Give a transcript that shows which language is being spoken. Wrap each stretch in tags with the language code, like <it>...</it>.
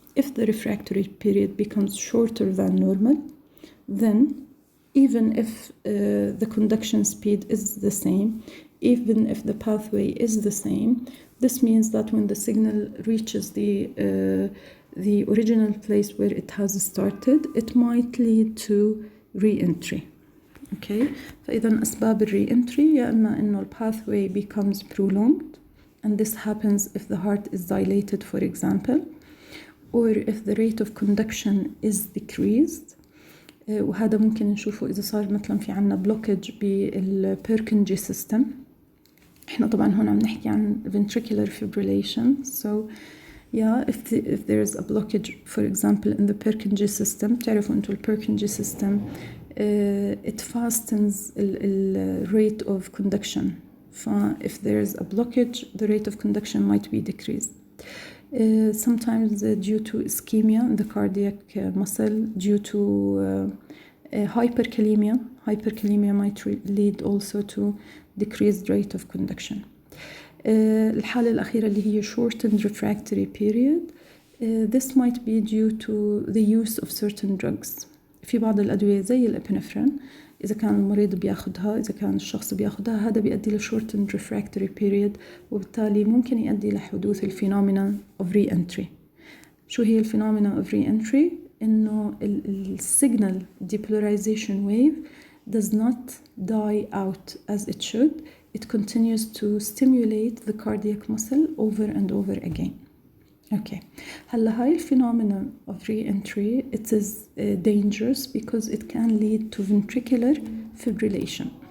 <en>If the refractory period becomes shorter than normal, then even if the conduction speed is the same, even if the pathway is the same, this means that when the signal reaches the original place where it has started, it might lead to re-entry. Okay,</en> <ar>فإذا أسباب</ar> <en>re-entry</en> <ar>يا إما إنه</ar> <en>the pathway becomes prolonged, and this happens if the heart is dilated, for example, or if the rate of conduction is decreased.</en> <ar>وهذا ممكن نشوفه إذا صار مثلا في عنا blockage بالبيركنجي system. إحنا طبعا هون عم نحكي عن ventricular fibrillation.</ar> <en>So yeah, if there is a blockage, for example, in the Purkinje system,</en> <ar>تعرفوا أنتوا</ar> <en>Purkinje system, it fastens the rate of conduction. If there is a blockage, the rate of conduction might be decreased. Sometimes due to ischemia in the cardiac muscle, due to hyperkalemia. Hyperkalemia might lead also to decreased rate of conduction.</en> <ar>الحالة الأخيرة اللي هي</ar> <en>shortened refractory period, this might be due to the use of certain drugs.</en> <ar>في بعض الأدوية زي الإبنفرين إذا كان المريض بياخدها، إذا كان الشخص بياخدها، هذا بيؤدي ل</ar> <en>shortened refractory period،</en> <ar>وبالتالي ممكن يؤدي لحدوث الفينومينا</ar> <en>of re-entry.</en> <ar>شو هي الفينومينا</ar> <en>of re-entry؟</en> <ar>إنه السيجنال</ar> <en>depolarization wave does not die out as it should. It continues to stimulate the cardiac muscle over and over again. Okay.</en> <ar>هلا هاي الفينومينا</ar> <en>of re-entry, it is dangerous because it can lead to ventricular fibrillation.</en>